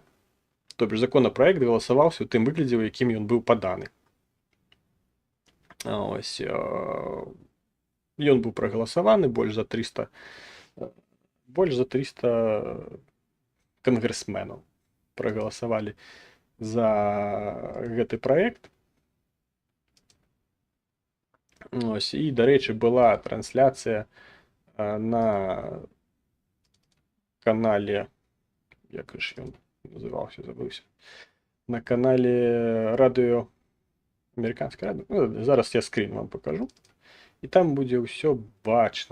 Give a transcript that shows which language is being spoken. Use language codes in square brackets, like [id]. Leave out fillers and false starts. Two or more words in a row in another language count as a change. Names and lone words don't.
[ru] То бишь [be] законапраект галасаваўся ў тым выглядзе, у якім ён быў паданы. Ось, ён быў прагаласаваны, больш за 300 кангрэсменаў прагаласавалі за гэты праект. [uk] Ось, і, до речі, була трансляція на каналі, як ж він називався, забився, на каналі радіо, американське радіо, ну, зараз я скрін вам покажу, і там буде все бачно.